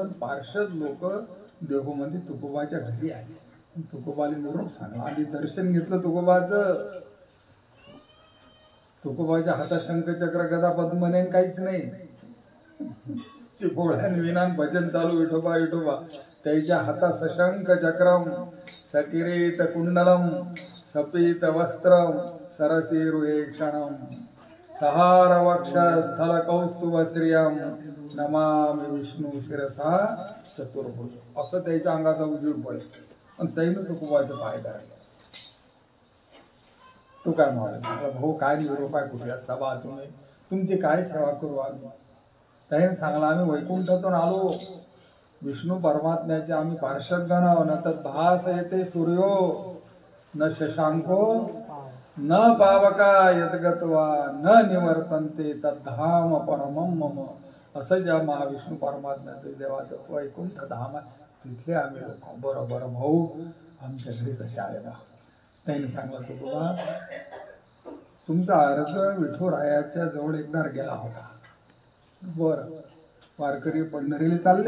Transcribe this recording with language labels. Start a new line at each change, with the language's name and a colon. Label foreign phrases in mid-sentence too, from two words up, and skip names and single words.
Marathi: पार्षद लोक देहूमध्ये तुकोबाच्या घरी आले. तुकोबाने निरोप सांगला. आधी दर्शन घेतलं तुकोबाचं. तुकोबाच्या हातात शंख चक्र गदा पद्मने काहीच नाही. चिपोळ्यान विनान भजन चालू विठोबा विठोबा. त्याच्या हातात
Sanskrit: सशंख चक्रम सकिरीट कुंडलम सपीत वस्त्रम सरसीरुहे क्षणम सहार वक्ष स्थल कौस्तुभ श्रियम नमामि विष्णू शिरसा चतुर्भुज.
Marathi: असं त्याच्या अंगाचा उजीव पडेल. आणि त्यानं तुकोबाचं पाय धरले. तो काय म्हणाला, भाऊ काय निरोप आहे, कुठे असता बा तुम्ही, तुमची काय सेवा करू आम्ही. त्याने सांगला आम्ही वैकुंठातून आलो. विष्णू परमात्म्याचे आम्ही पार्षदगण आहो.
Sanskrit: न तर भास येते सूर्यो न शशांको न पावका यद्गत्वा न निवर्तन्ते तद्धाम परमं मम.
Marathi: असं ज्या महाविष्णू परमात्म्याचं देवाचं वैकुंठ धाम आहे तिथले आम्ही लोक. बरोबर भाऊ आमच्या घरी कसे आले बा. त्याने सांगलं तुकोबा तुमचा अर्ज विठोरायाच्या जवळ एकदा गेला होता. बरं वारकरी पंढरीला चालले.